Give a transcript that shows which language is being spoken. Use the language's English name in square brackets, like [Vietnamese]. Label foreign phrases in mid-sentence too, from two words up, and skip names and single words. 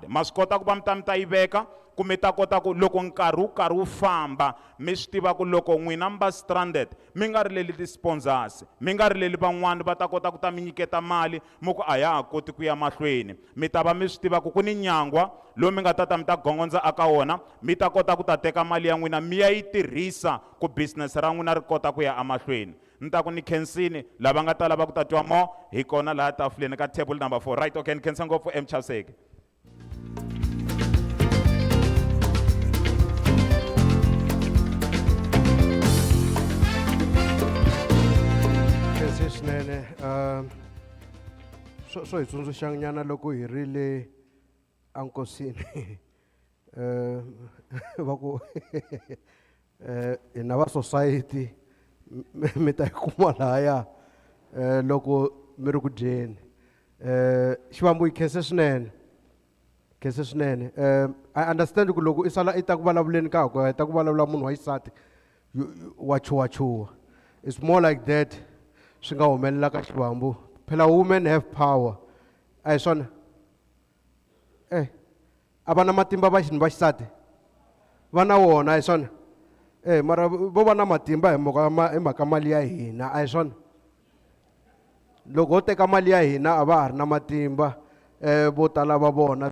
[Tsonga] Ma swi kota ku va mi ta yi veka ku mi ta kota ku loko nkarhi wu karhi wu famba mi swi tiva ku loko n'wina mi va stranded mi nga rileli ti-sponsors, mi nga rileli van'wani va ta kota ku ta mi nyiketa mali mi ku a ya ha koti ku ya mahlweni. Mi ta va mi swi tiva ku ni nyangwa lowu mi nga ta mi ta gongondza aka wona, mi ta kota ku ta teka mali ya n'wina mi ya yi tirhisa ku business ra n'wina ri kota ku ya emahlweni. Ni ta ku ni khensini lava nga ta lava ku ta twa more hi kona laha tafuleni ka [English] table number 4 right. [Tsonga] Okay, ni khensa ngopfu Mchaseke. Swinene so hi tsundzuxa nyana loko hi ri le enkosini va ku hi na va society mi ta yi kuma lahaya loko mi ri ku dyeni. Xivambu hi khense swinene, khense swinene. [English] I understand [Tsonga] ku loko i sala i ta ku vulavuleni ka ku ta ku vulavula munhu wa xisati wa chuwachuwa. [English] It's more like that. [Tsonga] Swi nga humelela ka xivambu phela [English] women have power [Tsonga] a hi swona a va na matimba va xisati va na wona a hi swona mara vo va na matimba hi mhaka mali ya hina a hi swona. Loko ho teka mali ya hina a va ha ri na matimba vo tala va vona.